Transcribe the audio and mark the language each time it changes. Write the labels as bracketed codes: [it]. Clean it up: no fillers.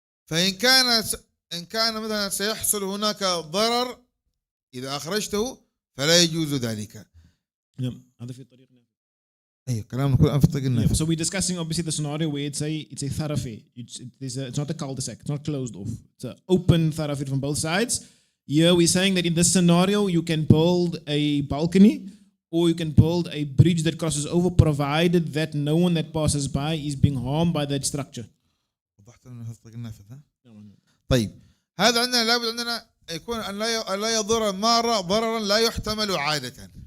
[ar] فإن كان مثلا سيحصل هناك ضرر إذا أخرجته فلا يجوز ذلك. هذا في طريق نافذ. أي كلام نقول في طريق نافذ. [en] So we're discussing obviously the scenario where it's a thoroughfare. It's not a cul-de-sac. It's not closed off. It's an open thoroughfare from both sides. Here we're saying that in this scenario you can build a balcony or you can build a bridge that crosses over, provided that no one that passes by is being harmed by that structure. [ar] وضحت لنا في طريق النافذ ها؟ طيب هذا عندنا لابد عندنا يكون أن لا يضر المار ضررا لا يحتمل عادة.